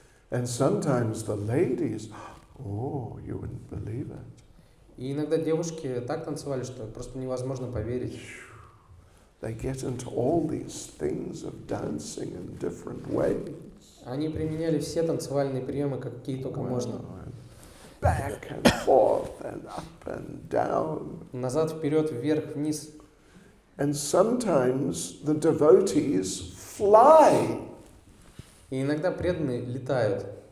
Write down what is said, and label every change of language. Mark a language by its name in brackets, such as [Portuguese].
[English] and sometimes the ladies, you wouldn't believe it. [Russian] И иногда девушки так танцевали, что просто невозможно поверить. [English] They get into all these things of dancing in different ways. [Russian] Они применяли все танцевальные приемы, какие только можно. [English] Back and forth and up and down. [Russian] Назад, вперед, вверх, вниз. [English] And sometimes the devotees fly. [Russian] И иногда преданные летают.